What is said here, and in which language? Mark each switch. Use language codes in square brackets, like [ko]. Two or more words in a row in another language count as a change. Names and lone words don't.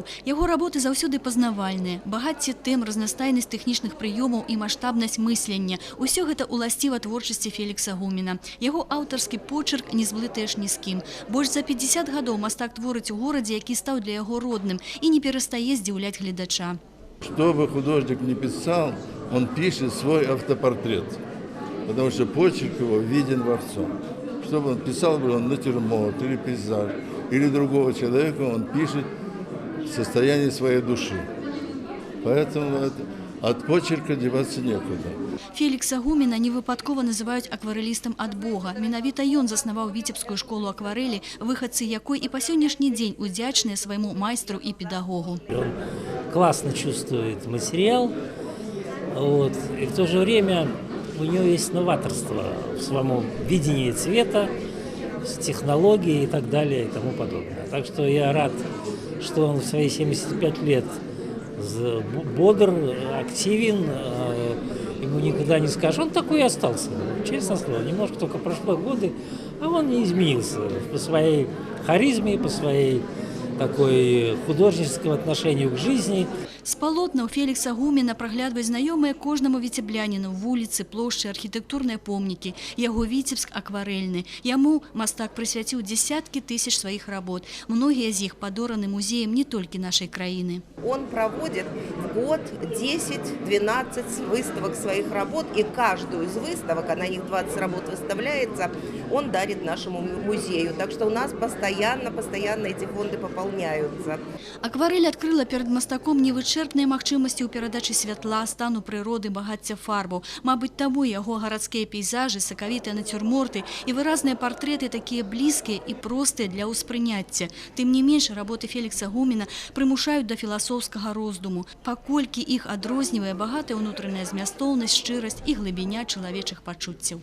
[be] Яго работы заўсёды пазнавальныя. Багацце тэм, разнастайнасць тэхнічных прыёмаў і маштабнасць мыслення. Усё гэта уласціва творчасці Фелікса Гуміна. Яго аўтарскі почерк не зблытаеш ні з кім. Больш за 50 гадоў мастак творыць у горадзе, які стаў для яго родным і не перастае здзіўляць гледача. [ru] Что бы художник ни писал, он пишет свой автопортрет, потому что почерк его виден во всем. Что бы он писал, бы он натюрморт или пейзаж, или другого человека, он пишет состояние своей души. Поэтому от почерка деваться некуда. [be] Фелікса Гуміна невыпадкова называюць акварэлістам ад Бога. Менавіта ён заснаваў віцебскую школу акварэлі, выхадцы якой і па сённяшні дзень удзячныя свайму майстру і педагогу. [ru] Он классно чувствует материал, и в то же время у него есть новаторство в своем видении цвета, технологии и так далее и тому подобное. Так что я рад, что он в свои 75 лет бодр, активен, ему никогда не скажешь. Он такой и остался, честно слово. Немножко только прошло годы, а он не изменился по своей харизме, по своей такой художественному отношению к жизни. [be] З палотнаў Фелікса Гумена праглядваюць знаёмыя кожнаму віцебляніну вуліцы, плошчы, архітэктурныя помнікі. Яго Віцебск акварэльны. Яму мастак прысвяціў дзесяткі тысяч сваіх работ. Многія з іх падораны музеем не толькі нашай краіны. [ru] Он проводит в год 10-12 выставок своих работ, и каждую из выставок, а на них 20 работ выставляется, он дарит нашему музею. Так что у нас постоянно эти фонды пополняются. [be] Акварэль адкрыла перад мастаком невычэрпныя магчымасці ў перадачы святла, стану прыроды, багацця фарбаў. Мабыць, таму яго гарадскія пейзажы, сакавітыя нацюрморты і выразныя партрэты такія блізкія і простыя для ўспрыняцця. Тым не менш, работы Фелікса Гумена прымушаюць да філасофскага роздуму, паколькі іх адрознівае багатая ўнутраная змястоўнасць, шчырасць і глыбіня чалавечых пачуццяў.